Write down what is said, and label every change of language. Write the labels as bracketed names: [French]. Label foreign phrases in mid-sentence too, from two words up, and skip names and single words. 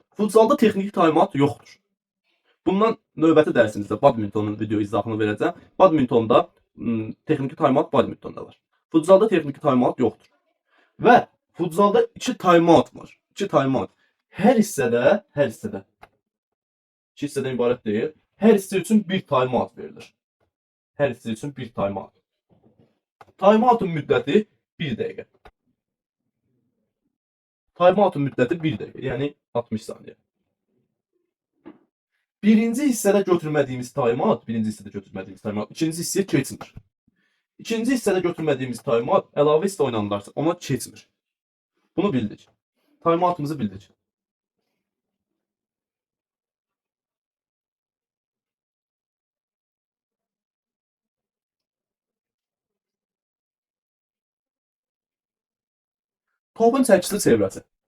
[Azerbaijani] Futsalda texniki time-out yoxdur. Bundan növbəti dərsimizdə badmintonun video izahını verəcəm. Badmintonda texniki time-out badmintonda var. Futsalda texniki time-out yoxdur. Və futsalda 2 time-out var. 2 time-out. Hər hissədə 2 hissədən ibarət deyil. Hər hissə üçün 1 time-out verilir. Hər hissə üçün 1 time-out. Time-outun müddəti 1 dəqiqə. Time-outun müddəti 1 dəqiqə, yəni 60 saniyə. Birinci hissədə götürmədiyimiz time-out, ikinci hissəyə keçmir. İkinci hissədə götürmədiyimiz time-out əlavə hissə oynanılarsa ona keçmir. Bunu bildik. Time-outumuzu bildik. Topun çəkisi çevrəsi.